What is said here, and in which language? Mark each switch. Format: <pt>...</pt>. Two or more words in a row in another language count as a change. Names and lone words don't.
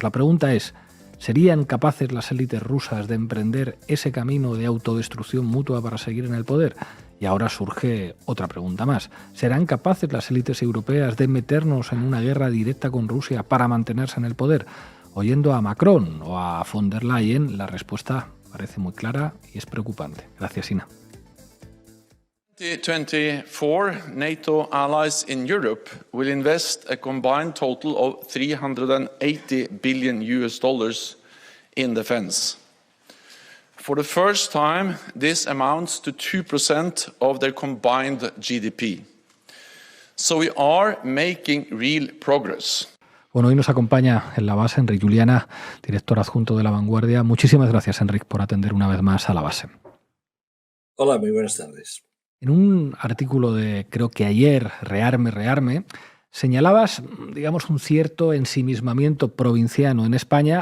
<es>La pregunta es, ¿serían capaces las élites rusas de emprender ese camino de autodestrucción mutua para seguir en el poder? Y ahora surge otra pregunta más. ¿Serán capaces las élites europeas de meternos en una guerra directa con Rusia para mantenerse en el poder? Oyendo a Macron o a von der Leyen, la respuesta parece muy clara y es preocupante. Gracias, Ina.</es> <en>2024, NATO allies in Europe will invest a combined total of $380 billion in defense. For the first time, this amounts to 2% of their combined GDP. So we are making real progress.</en> <es>Bueno, hoy nos acompaña en La Base Enric Juliana, director adjunto de La Vanguardia. Muchísimas gracias, Enric, por atender una vez más a La Base. Hola, muy buenas tardes. En un artículo de, creo que ayer, Rearme, señalabas, digamos, un cierto ensimismamiento provinciano en España.</es>